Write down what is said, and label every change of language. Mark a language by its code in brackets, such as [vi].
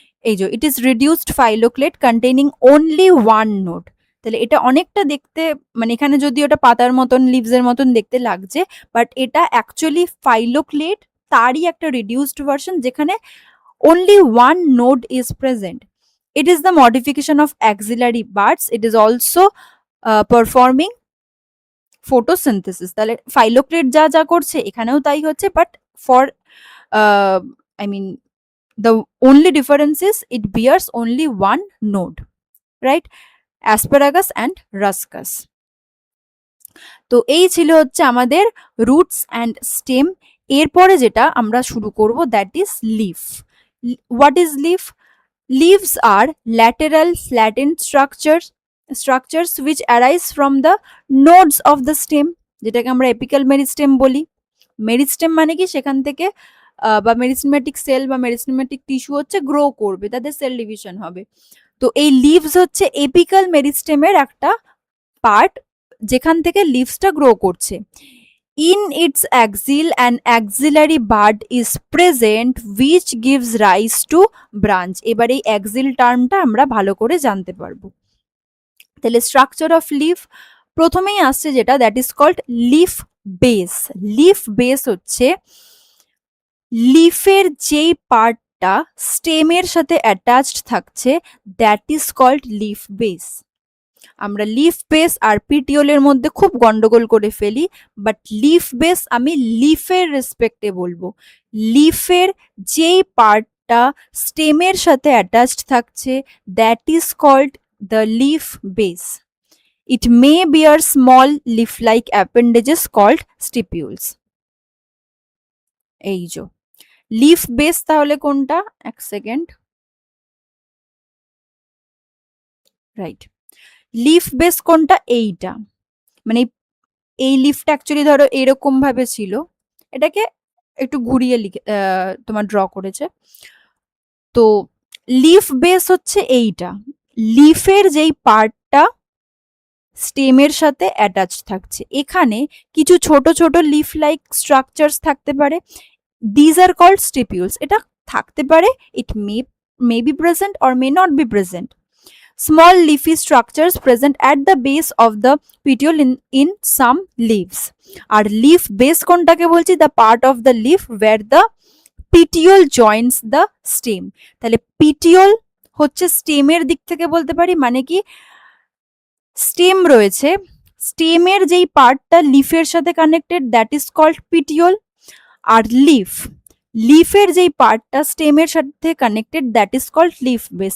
[en] এই যে it is reduced phylloclade containing only one node. [bn] তাহলে এটা অনেকটা দেখতে, মানে এখানে যদি ওটা পাতার মতন লিভস এর মতন দেখতে লাগছে, বাট এটা অ্যাকচুয়ালি ফাইলোক্লেড, তারই একটা রিডিউসড ভার্সন যেখানে [en] only one node is present. It is the modification of axillary buds. It is also performing photosynthesis. [bn] তাহলে ফাইলোক্লেড যা যা করছে এখানেও তাই হচ্ছে, [en] But for I mean the only difference is it bears only one node, right? Asparagus and Ruscus. [bn] তো এই ছিল হচ্ছে আমাদের রুটস অ্যান্ড স্টেম। এরপরে যেটা আমরা শুরু করব [en] That is leaf. What is leaf? Leaves are lateral flattened structures which arise from the nodes of the stem, [bn] যেটাকে আমরা এপিক্যাল মেরিস্টেম বলি। মেরিস্টেম মানে কি, সেখান থেকে বা মেরিস্টেমেটিক সেল বা মেরিস্টেমেটিক টিস্যু হচ্ছে গ্রো করবে, তাদের সেল ডিভিশন হবে। তো এই লিভস হচ্ছে এপিক্যাল মেরিস্টেমের একটা পার্ট, যেখান থেকে লিভসটা গ্রো করছে। [en] In its axil an axillary bud is present which gives rise to branch. [bn] এবার এই axil টার্মটা আমরা ভালো করে জানতে পারবো। তাহলে স্ট্রাকচার অফ লিফ প্রথমেই আসছে যেটা, [en] That is called leaf base. [bn] Leaf base হচ্ছে লিফের যেই পার্টটা স্টেমের সাথে অ্যাটাচড থাকছে, [en] That is called leaf base. [bn] আমরা লিফ বেস আর পিটিওলের মধ্যে খুব গন্ডগোল করে ফেলি, বাট লিফ বেস আমি লিফের রেসপেক্টে বলবো। লিফের যেই পার্টটা স্টেমের সাথে অ্যাটাচড থাকছে, [en] That is called the leaf base. It may bear small leaf-like appendages called stipules. [bn] এই যে লিফ বেস তাহলে কোনটা, এক সেকেন্ড, রাইট, লিফ বেস কোনটা, এইটা, মানে এই লিফটা অ্যাকচুয়ালি ধরো এরকম ভাবে ছিল, এটাকে একটু ঘুরিয়ে লিখে তোমার ড্র করেছে। তো লিফ বেস হচ্ছে এইটা, লিফের যেই পার্টটা স্টেমের সাথে অ্যাটাচ থাকছে। এখানে কিছু ছোট ছোট লিফ লাইক স্ট্রাকচারস থাকতে পারে, [en] These are called stipules. [bn] এটা থাকতে পারে, [en] It may be present or may not be present. Small leafy structures present at the base of the petiole in some leaves. [bn] আর leaf base কোনটাকে বলছি, [en] the part of the leaf where the petiole joins the stem। [bn] তাহলে petiole হচ্ছে স্টেমের দিক থেকে বলতে পারি, মানে কি স্টেম রয়েছে, স্টেমের যেই পার্টটা লিফের সাথে কানেক্টেড, [en] That is called petiole. [bn] আর লিফের যেই পার্টটা স্টেমের সাথে connected, [en] That is called leaf base.